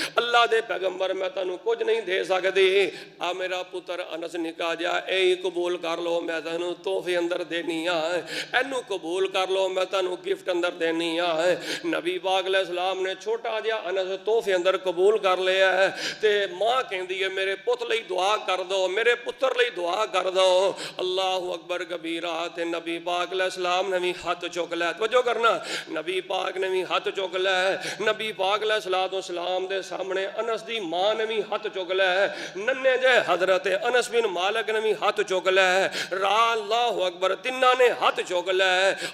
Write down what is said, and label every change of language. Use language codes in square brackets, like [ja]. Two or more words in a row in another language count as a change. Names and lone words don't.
[pa] اللہ دے پیغمبر میں تہانوں کجھ نہیں دے سکدی، آ میرا پتر انس نکا جا یہی قبول کر لو، میں تہانوں تحفے اندر دینی آ، اینوں قبول کر لو، میں تہانوں گفٹ اندر دینی آ. نبی پاک علیہ السلام نے چھوٹا جہا انس تحفے اندر قبول کر لیا ہے. تے ماں کہتی ہے میرے پت لئی دعا کر دو، میرے پتر لئی دعا کر دو. [ar] الله أكبر كبيرا. [pa] تے نبی پاک علیہ السلام نے بھی ہاتھ چک لیا، توجہ کرنا، نبی پاک نے بھی ہاتھ چک لیا. نبی پاک علیہ السلام دے سامنے انس دی ماں نے بھی ہاتھ چک لیا، ننھے جے حضرت انس بن مالک نے بھی ہاتھ چک لیا, [ar] الله أكبر [pa] تناں نے ہاتھ چک لیا.